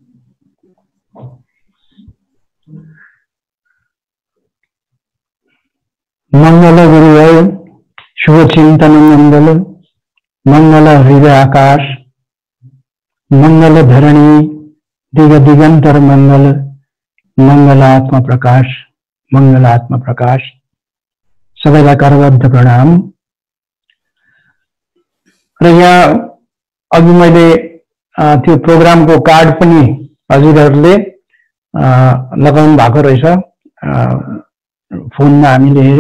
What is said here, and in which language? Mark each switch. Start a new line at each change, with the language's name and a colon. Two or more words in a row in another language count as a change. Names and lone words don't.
Hindi: मंगल गुरुवार, शुभ चिंतन मंगल, मंगल हृदय आकाश, मंगल धरणी, दिग दिगंतर मंगल, मंगल आत्मा प्रकाश, मंगल आत्मा प्रकाश।
Nepali: सबैलाई करबद्ध प्रणाम। र यहाँ अघि मैले त्यो प्रोग्रामको कार्ड पनि हजुरहरूले लगाउनु भएको रहेछ, फोनमा हामीले हेर्यौं।